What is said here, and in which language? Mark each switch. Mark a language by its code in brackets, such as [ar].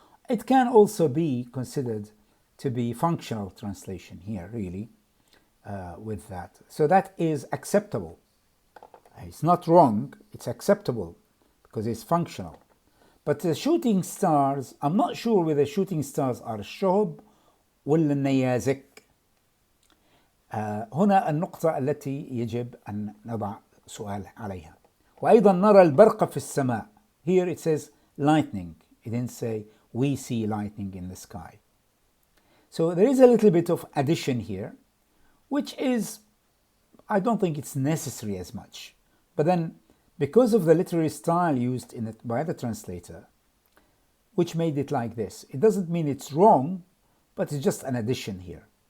[en] It can also be considered to be functional translation here, really, with that. So that is acceptable. It's not wrong, it's acceptable because it's functional. But the shooting stars, I'm not sure whether shooting stars are [ar] الشهب ولا النيازك. هنا النقطة التي يجب أن نضع سؤال عليها. وأيضا نرى البرق في السماء. [en] Here it says lightning. It didn't say we see lightning in the sky. So there is a little bit of addition here, which is, I don't think it's necessary as much. But then, because of the literary style used in it by the translator, which made it like this, it doesn't mean it's wrong, but it's just an addition here.